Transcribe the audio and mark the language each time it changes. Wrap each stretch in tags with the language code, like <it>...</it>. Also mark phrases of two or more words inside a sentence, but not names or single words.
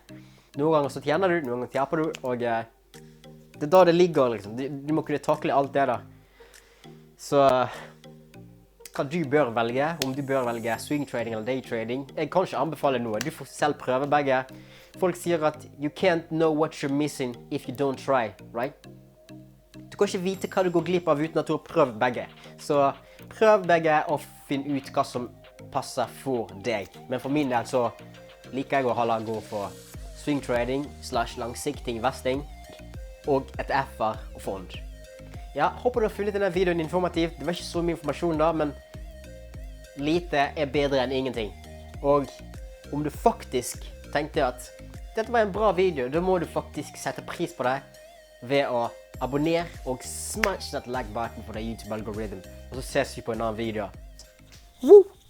<no>Noen ganger så tjener du, noen ganger taper du, og det er da det ligger, liksom. Du må kunne takle alt det da. Så hva du bør velge, om du bør velge</no> <en>swing trading</en> <no>eller</no> <en>day trading,</en> <no>jeg kan ikke anbefale noe. Du får selv prøve begge. Folk sier at</no> <en>you can't know what you're missing if you don't try, right?</en> <no>Du kan ikke vite hva du går glipp av uten at du har prøvd begge. Så prøv begge og finn ut hva som passer for deg. Men for min del så liker jeg å holde gå for</no> <en>swing trading</en> <no>/ langsiktig investing og ETF-er og fond. Ja, håper du har funnet denne videoen informativ. Det var ikke så mye informasjon da, men lite er bedre enn ingenting. Og om du faktisk tenkte at dette var en bra video, da må du faktisk sette pris på det ved å abonnere og</no> <en>smash that like button for the YouTube algorithm.</en> <no>Og så ses vi på en annen video. Woo!</no>